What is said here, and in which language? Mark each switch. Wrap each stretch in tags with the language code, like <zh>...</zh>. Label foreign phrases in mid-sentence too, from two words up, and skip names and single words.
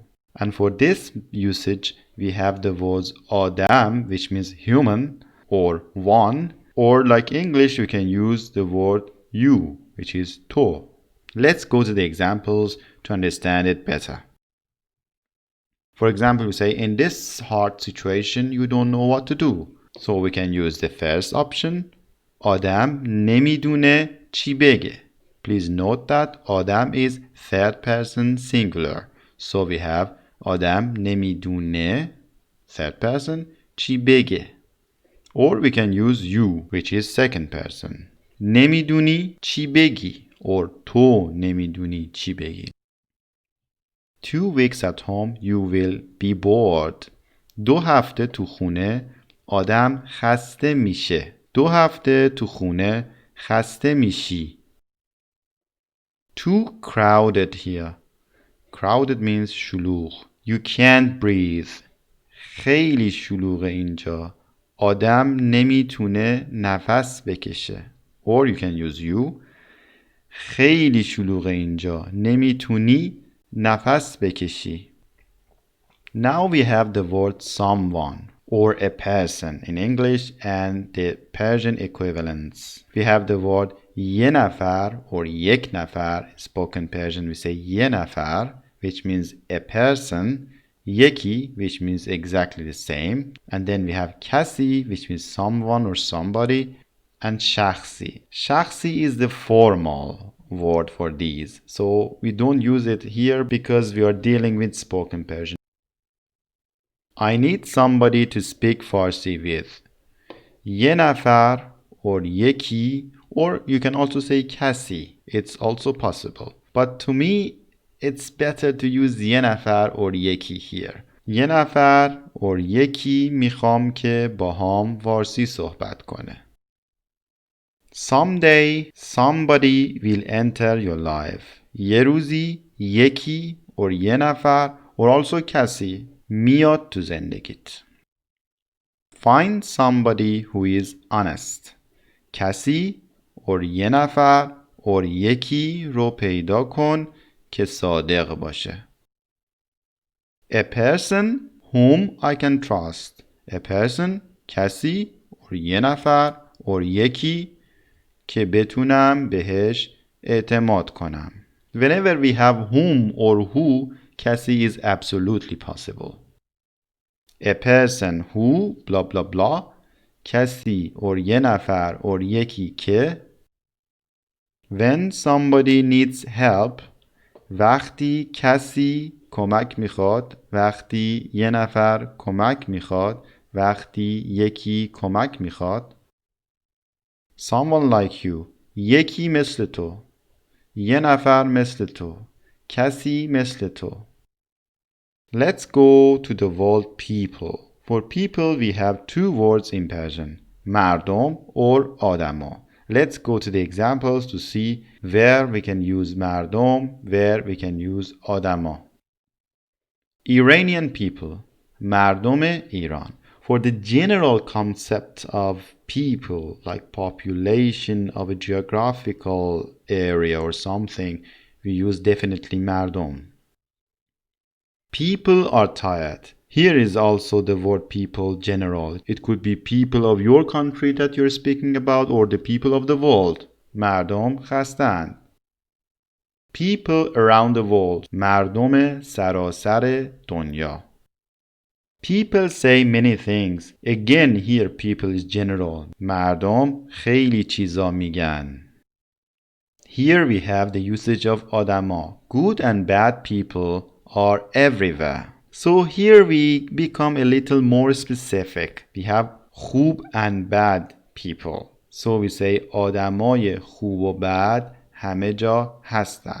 <en>And for this usage, we have the words adam, which means human, or one, or like English, you can use the word you, which is to. Let's go to the examples to understand it better. For example, we say, in this hard situation, you don't know what to do. So we can use the first option,</en> <fa>آدم نمیدونه چی بگه.</fa> <en>Please note that آدم is third person singular. So we have</en> <fa>آدم نمیدونه,</fa> <en>third person,</en> <fa>چی بگه.</fa> <en>Or we can use you, which is second person.</en> <fa>نمیدونی چی بگی, or تو نمیدونی چی بگی.</fa> <en>2 weeks at home you will be bored.</en> <fa>2 هفته تو خونه آدم خسته میشه. 2 هفته تو خونه خسته میشی.</fa> <en>Too crowded here. Crowded means شلوغ. You can't breathe.</en> <fa>خیلی شلوغه اینجا. آدم نمیتونه نفس بکشه.</fa> <en>Or you can use you.</en> <fa>خیلی شلوغه اینجا. نمیتونی نفس بکشی.</fa> <en>Now we have the word someone or a person in English and the Persian equivalents. We have the word</en> <fa>یه نفر</fa> <en>or</en> <fa>یک نفر.</fa> <en>Spoken Persian we say</en> <fa>یه نفر,</fa> <en>which means a person. یکی, which means exactly the same. And then we have کسی, which means someone or somebody. And شخصی. شخصی is the formal word for these. So we don't use it here because we are dealing with spoken Persian. I need somebody to speak Farsi with.</en> <fa>یه نفر or یکی,</fa> <en>or you can also say کسی. It's also possible. But to me, it's better to use</en> <fa>یه نفر</fa> <en>or یکی here.</en> <fa>یه نفر or یکی میخوام که باهام فارسی صحبت کنه.</fa> <en>Someday, somebody will enter your life.</en> <fa>یه روزی یکی or یه نفر or also کسی میاد تو زندگیت.</fa> <en>Find somebody who is honest.</en> <fa>کسی or یه نفر or یکی رو پیدا کن که صادق باشه.</fa> <en>A person whom I can trust. A person,</en> <fa>کسی or یه نفر or یکی که بتونم بهش اعتماد کنم.</fa> <en>Whenever we have whom or who, کسی is absolutely possible. A person who blah blah blah,</en> <fa>کسی or یه نفر or یکی که.</fa> <en>When somebody needs help,</en> <fa>وقتی کسی کمک میخواد, وقتی یه نفر کمک میخواد, وقتی یکی کمک میخواد.</fa> <en>Someone like you.</en> <fa>یکی مثل تو. یه نفر مثل تو. کسی مثل تو.</fa> <en>Let's go to the word people. For people we have 2 words in Persian. مردم or آدما. Let's go to the examples to see where we can use مردم, where we can use آدما. Iranian people.</en> <fa>مردم ایران.</fa> <en>For the general concept of people, like population of a geographical area or something, we use definitely مردم. People are tired. Here is also the word people general. It could be people of your country that you're speaking about or the people of the world.</en> <fa>مردم خستند.</fa> <en>People around the world.</en> <fa>مردم سراسر دنیا.</fa> <en>People say many things. Again, here people is general.</en> <fa>مردم خیلی چیزا میگن.</fa> <en>Here we have the usage of آدما. Good and bad people are everywhere. So here we become a little more specific. We have خوب and bad people. So we say</en> <fa>آدمای خوب و بد همه جا هستن.</fa>